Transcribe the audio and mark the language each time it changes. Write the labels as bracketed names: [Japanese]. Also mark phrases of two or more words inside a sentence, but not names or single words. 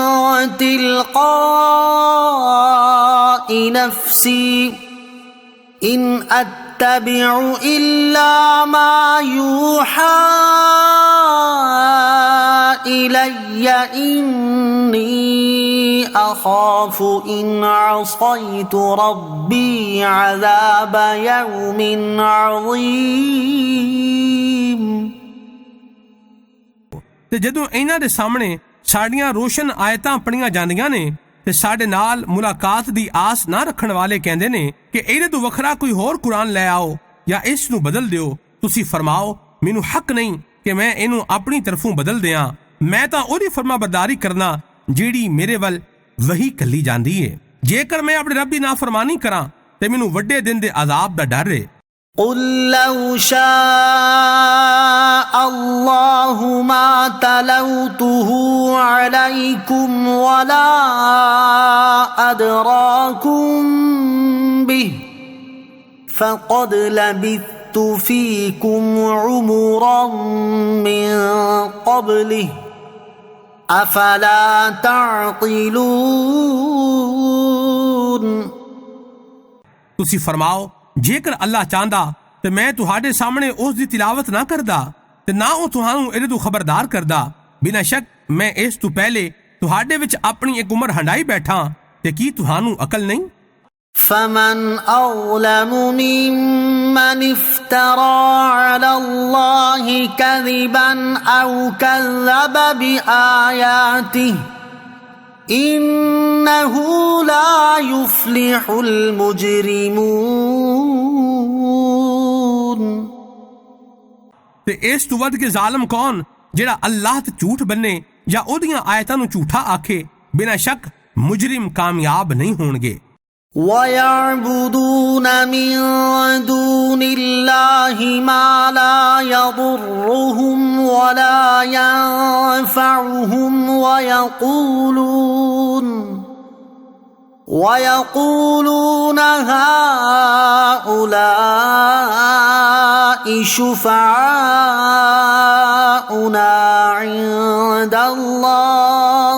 [Arabic] تِلْقَاءِ نَفْسِي إِنْ أَتَّبِعُ إِلَّا مَا يُوحَى إِلَيَّ إِنِّي أَخَافُ إِنْ عَصَيْتُ رَبِّي عَذَابَ يَوْمٍ عَظِيمٍ۔ [Punjabi] ਤੇ ਜਦੋਂ ਇਹਨਾਂ ਦੇ ਸਾਹਮਣੇ ਸਾਡੀਆਂ ਰੋਸ਼ਨ ਆਇਤਾਂ ਪੜੀਆਂ ਜਾਂਦੀਆਂ ਨੇ ਤੇ ਸਾਡੇ ਨਾਲ ਮੁਲਾਕਾਤ ਦੀ ਆਸ ਨਾ ਰੱਖਣ ਵਾਲੇ ਕਹਿੰਦੇ ਨੇ ਕਿ ਇਹਦੇ ਤੋਂ ਵੱਖਰਾ ਕੋਈ ਹੋਰ ਕੁਰਾਨ ਲੈ ਆਓ ਜਾਂ ਇਸ ਨੂੰ ਬਦਲ ਦਿਓ। ਤੁਸੀਂ ਫਰਮਾਓ ਮੈਨੂੰ ਹੱਕ ਨਹੀਂ ਕਿ ਮੈਂ ਇਹਨੂੰ ਆਪਣੀ ਤਰਫੋਂ ਬਦਲ ਦਿਆਂ ਮੈਂ ਤਾਂ ਉਹਦੀ ਫਰਮਾਬਰਦਾਰੀ ਕਰਨਾ ਜਿਹੜੀ ਮੇਰੇ ਵੱਲ ਵਹੀ ਕੱਲੀ ਜਾਂਦੀ ਏ। ਜੇਕਰ ਮੈਂ ਆਪਣੇ ਰੱਬ ਦੀ ਨਾਫਰਮਾਨੀ ਕਰਾਂ ਤੇ ਮੈਨੂੰ ਵੱਡੇ ਦਿਨ ਦੇ ਅਜ਼ਾਬ ਦਾ ਡਰ ਏ। [Arabic] قُلْ لَوْ شَاءَ اللَّهُ مَا تَلَوْتُهُ عَلَيْكُمْ وَلَا أَدْرَاكُمْ بِهِ فَقَدْ لَبِثْتُ فِيكُمْ عُمُرًا مِّن قَبْلِهِ أَفَلَا تَعْقِلُونَ۔ [Punjabi] ਤੁਸੀਂ ਫਰਮਾਓ ਜੇਕਰ ਅੱਲਾਹ ਚਾਹੁੰਦਾ ਤੇ ਮੈਂ ਤੁਹਾਡੇ ਸਾਹਮਣੇ ਉਸ ਦੀ ਤਿਲਾਵਤ ਨਾ ਕਰਦਾ ਤੇ ਨਾ ਉਹ ਤੁਹਾਨੂੰ ਇਹਦੇ ਤੋਂ ਖਬਰਦਾਰ ਕਰਦਾ ਬਿਨਾਂ ਸ਼ੱਕ ਮੈਂ ਇਸ ਤੋਂ ਪਹਿਲਾਂ ਤੁਹਾਡੇ ਵਿੱਚ ਆਪਣੀ ਇੱਕ ਉਮਰ ਹੰਢਾਈ ਬੈਠਾ ਤੇ ਕੀ ਤੁਹਾਨੂੰ ਅਕਲ ਨਹੀਂ? [Arabic] فمن أظلم ممن افترى على الله كذبا أو كذب بآياته إنه لا يفلح المجرمون। [Punjabi] ਤੇ ਇਸ ਤੋਂ ਵੱਧ ਕੇ ਜ਼ਾਲਮ ਕੌਣ ਜਿਹੜਾ ਅੱਲਾਹ ਤੇ ਝੂਠ ਬੰਨ੍ਹੇ ਯਾ ਉਹਦੀਆਂ ਆਇਤਾਂ ਨੂੰ ਝੂਠਾ ਆਖੇ? ਬਿਨਾਂ ਸ਼ੱਕ ਮੁਜਰਿਮ ਕਾਮਯਾਬ ਨਹੀਂ ਹੋਂਗੇ। [Arabic] وَيَعْبُدُونَ مِن دُونِ اللَّهِ مَا لَا يَضُرُّهُمْ وَلَا يَنفَعُهُمْ وَيَقُولُونَ هَؤُلَاءِ شُفَعَاؤُنَا عِندَ اللَّهِ